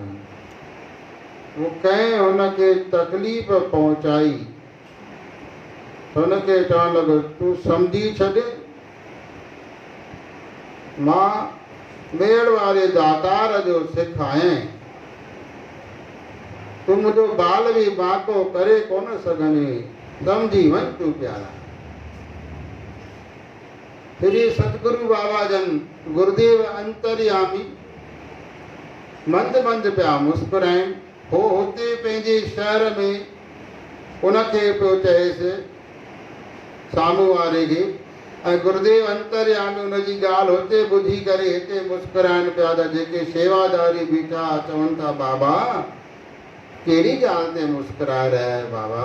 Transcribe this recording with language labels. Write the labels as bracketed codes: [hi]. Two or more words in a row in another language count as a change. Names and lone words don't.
[sd] वो कंहिं हुनखे तकलीफ़ पहुचाई, हुनखे चवणु लॻो, तूं सम्झी छॾ, मां मेड़ वारे दातार जो सिख आहियां, तूं मुंहिंजो बाल बि बाको करे कोन सघंदे, सम्झी वञ तूं प्यारा। श्री सतगुरु बाबा जन गुरुदेव अंतर्यामी मंद मंद पिया मुस्कुराइनि। हो हुते पंहिंजे शहर में उनखे पियो चएसि साम्हूं वारे खे, ऐं गुरुदेव अंतर्यामी उनजी ॻाल्हि हुते ॿुधी करे हिते मुस्कुराइनि पिया त जेके शेवादारी बीठा चवनि था, बाबा कहिड़ी ॻाल्हि ते मुस्कुराए रहिया आहियो बाबा?